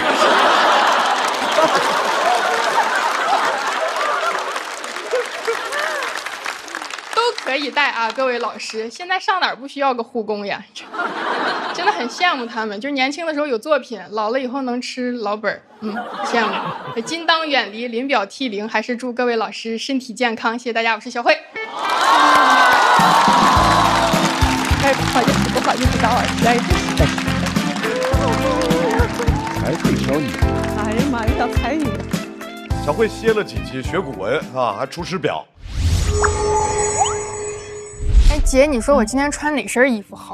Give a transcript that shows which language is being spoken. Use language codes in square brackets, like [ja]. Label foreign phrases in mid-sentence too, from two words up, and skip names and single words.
[zh] 都可以帶啊，各位老師，現在上哪兒不需要個護工呀？真的很羨慕他們，就是年輕的時候有作品，老了以後能吃老本，羡慕。金當遠離，臨表涕零，還是祝各位老師身體健康，謝謝大家，我是小慧。哎，不好意思，张老師，才会挑你。哎呀媽呀，要才女！小慧歇了幾期，學古文啊，還出師表。哎，姐，你說我今天穿哪身衣服好？